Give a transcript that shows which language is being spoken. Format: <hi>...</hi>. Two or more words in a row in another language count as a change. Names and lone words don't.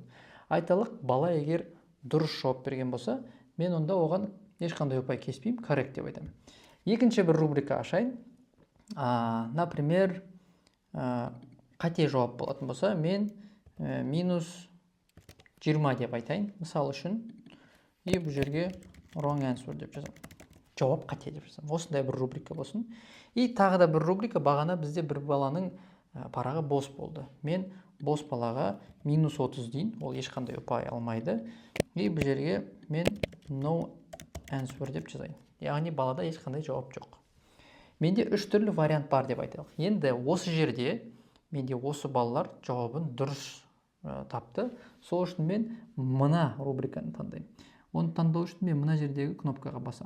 <kk>Айталық, бала егер дұрыс жауап берген болса, мен онда оған ешқандай ұпай кеспеймін, correct деп айтамын. Екінші бір рубрика ашайын. Например, қате жауап болатын болса, мен минус 20 деп айтайын, мысал үшін. И бұл жерге</kk> <en>wrong answer</en> <kk>деп жазам. Жауап қате деп жазам. Осындай бір рубрика болсын. И тағы да бір рубрика, бағана бізде бір баланың парағы бос болды. Мен бос балаға минус 30 дейін, ол ешқандай ұпай алмайды. И бұл жерге мен</kk> <en>no answer</en> <kk>деп жазайын. Яғни балада ешқандай жауап жоқ. Менде 3 түрлі вариант бар деп айталық. Енді осы жерде менде осы балалар жауабын дұрыс тапты. Сол үшін мен мына рубриканы таңдаймын. Оны таңдау үшін мен мына жердегі кнопкаға басам.</kk>